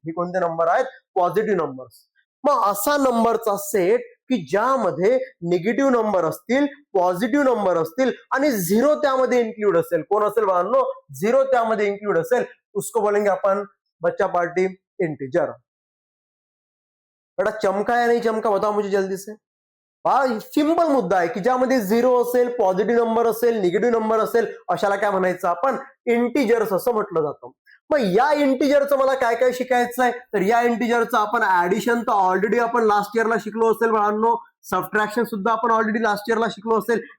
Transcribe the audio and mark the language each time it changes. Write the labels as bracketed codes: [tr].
[mr] हे कोणते नंबर आहेत, पॉझिटिव्ह नंबर्स. मग असा नंबरचा सेट की ज्यामध्ये निगेटिव्ह नंबर असतील, पॉझिटिव्ह नंबर असतील आणि 0 त्यामध्ये इन्क्लूड असेल, कोण असेल बाळांनो, 0 त्यामध्ये इन्क्लूड असेल, [hi] उसको बोलेंगे अपन बच्चा पार्टी इंटिजर. बेटा चमका या नहीं चमका बताओ मुझे जल्दी से. [mr] हा सिंपल मुद्दा आहे की ज्यामध्ये 0 असेल, पॉझिटिव्ह नंबर असेल, निगेटिव्ह नंबर असेल, अशाला काय म्हणायचं आपण, इंटिजर्स असं म्हटलं जातं. मग या इंटिजरचं मला काय काय शिकायचं आहे, तर या इंटिजरचं आपण ऍडिशन तर ऑलरेडी आपण लास्ट इयरला शिकलो असेल बाळांनो, सबट्रॅक्शन सुद्धा आपण ऑलरेडी लास्ट इयरला शिकलो असेल.